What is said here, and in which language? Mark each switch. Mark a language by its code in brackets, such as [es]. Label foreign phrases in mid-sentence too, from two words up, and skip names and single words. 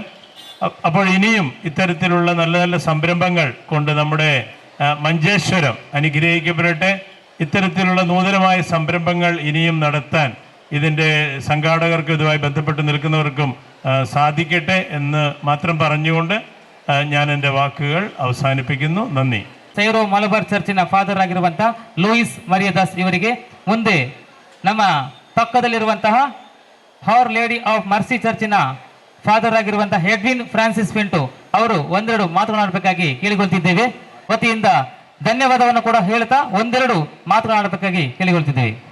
[ml] അപ്പോൾ ഇനിയും ഇത്തരത്തിലുള്ള നല്ല നല്ല സംരംഭങ്ങൾ കൊണ്ട് നമ്മുടെ മഞ്ചേശ്വരം അനുഗ്രഹിക്കപ്പെടട്ടെ. ഇത്തരത്തിലുള്ള നൂതനമായ സംരംഭങ്ങൾ ഇനിയും നടത്താൻ ഇതിൻ്റെ സംഘാടകർക്കും ഇതുമായി ബന്ധപ്പെട്ട് നിൽക്കുന്നവർക്കും സാധിക്കട്ടെ എന്ന് മാത്രം പറഞ്ഞുകൊണ്ട് ഞാൻ എൻ്റെ വാക്കുകൾ അവസാനിപ്പിക്കുന്നു. നന്ദി. [kn] ಸೈರೋ ಮಲಬಾರ್ ಚರ್ಚಿನ ಫಾದರ್ ಆಗಿರುವಂತಹ ಲೂಯಿಸ್ ಮರಿಯದಾಸ್ ಇವರಿಗೆ, ಮುಂದೆ ನಮ್ಮ ಪಕ್ಕದಲ್ಲಿರುವಂತಹ ಹವರ್ ಲೇಡಿ ಆಫ್ ಮರ್ಸಿ ಚರ್ಚಿನ ಫಾದರ್ ಆಗಿರುವಂತಹ ಎಡ್ವಿನ್ ಫ್ರಾನ್ಸಿಸ್ ಪಿಂಟು ಅವರು ಒಂದೆರಡು ಮಾತನಾಡಬೇಕಾಗಿ ಕೇಳಿಕೊಳ್ತಿದ್ದೇವೆ. ವತಿಯಿಂದ ಧನ್ಯವಾದವನ್ನು ಕೂಡ ಹೇಳ್ತಾ ಒಂದೆರಡು ಮಾತನಾಡಬೇಕಾಗಿ ಕೇಳಿಕೊಳ್ತಿದ್ದೇವೆ.